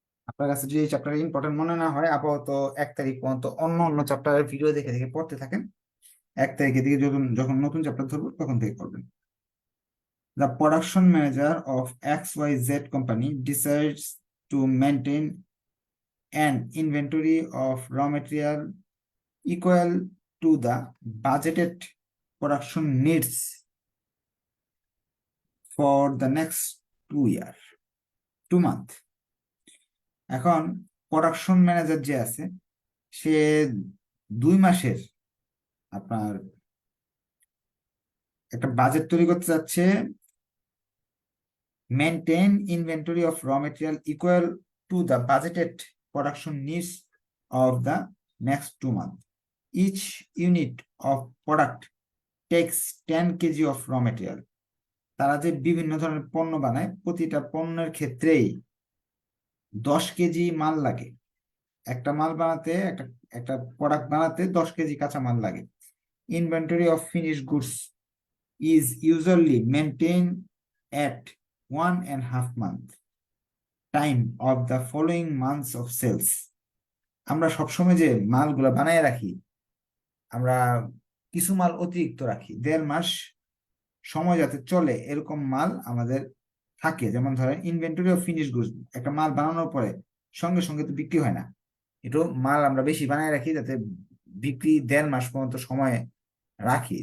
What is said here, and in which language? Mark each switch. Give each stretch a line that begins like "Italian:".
Bangla: আপনার কাছে যদি এই চ্যাপ্টার ইম্পর্টেন্ট মনে না হয়, আপাতত 1 তারিখ পর্যন্ত অন্য অন্য চ্যাপ্টারের ভিডিও দেখে দেখে পড়তে থাকেন। 1 তারিখের দিকে যখন যখন নতুন চ্যাপ্টার ধরবো তখন থেকে করবেন।
English: The production manager of XYZ company decides to maintain an inventory of raw material equal to the budgeted production needs for the next 2 month.
Bangla: এখন প্রোডাকশন ম্যানেজার যে আছে, সে 2 মাসের আপনার একটা বাজেট তৈরি করতে যাচ্ছে।
English: Maintain inventory of raw material equal to the budgeted production needs of the next 2 months. Each unit of product takes 10 kg of raw material.
Bangla: তারা যে বিভিন্ন ধরনের পণ্য বানায়, প্রতিটা পণ্যের ক্ষেত্রেই 10 কেজি মাল লাগে। একটা মাল বানাতে, একটা একটা প্রোডাক্ট বানাতে 10 কেজি কাঁচা মাল লাগে।
English: Inventory of finished goods is usually maintained at 1.5 month time of the following months of sales.
Bangla: আমরা সবসময় যে মালগুলা বানায় রাখি, আমরা কিছু মাল অতিরিক্ত রাখি, 1.5 মাস সময় যাতে চলে এরকম মাল আমাদের থাকে, যেমন ধরেন
English: inventory of finish goods,
Bangla: একটা মাল বানানোর পরে সঙ্গে সঙ্গে তো বিক্রি হয় না, একটু মাল আমরা বেশি বানায় রাখি যাতে বিক্রি 1.5 মাস পর্যন্ত সময় রাখি।